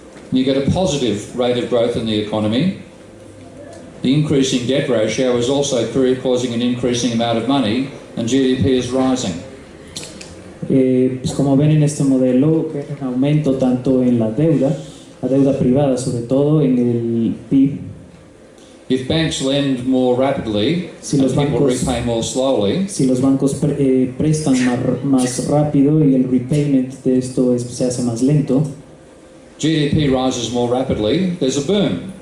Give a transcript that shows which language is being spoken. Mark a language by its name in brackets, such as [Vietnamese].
[English] You get a positive rate of growth in the economy. The increasing debt ratio is also causing an increasing amount of money, and GDP is rising. [Spanish] Pues como ven en este modelo, hay un aumento tanto en la deuda privada, sobre todo en el PIB. [English] If banks lend more rapidly and people repay more slowly, [Spanish] si los bancos prestan más rápido y el repayment de esto se hace más lento, [English] GDP rises more rapidly, there's a boom.